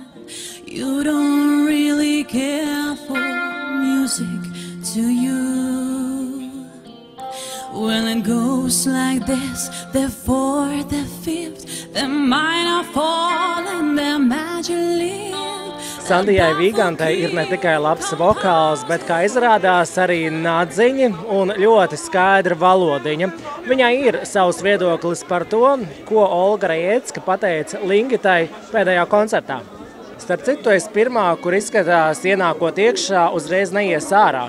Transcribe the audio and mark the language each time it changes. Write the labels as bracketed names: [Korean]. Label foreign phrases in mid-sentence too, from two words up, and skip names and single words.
[English] You don't really care for music, do you? Well, it goes like this: the fourth, the fifth, the minor fall and the major lift. [Latvian] Sandijai Vīgantai ir ne tikai labs vokāls, bet, kā izrādās, arī nadziņi un ļoti skaidra valodiņa. Viņai ir savs viedoklis par to, ko Olga Rajecka pateica Lingitai pēdējā koncertā. Starp citu, tu esi pirmā, kur izskatās, ienākot iekšā, uzreiz neies ārā.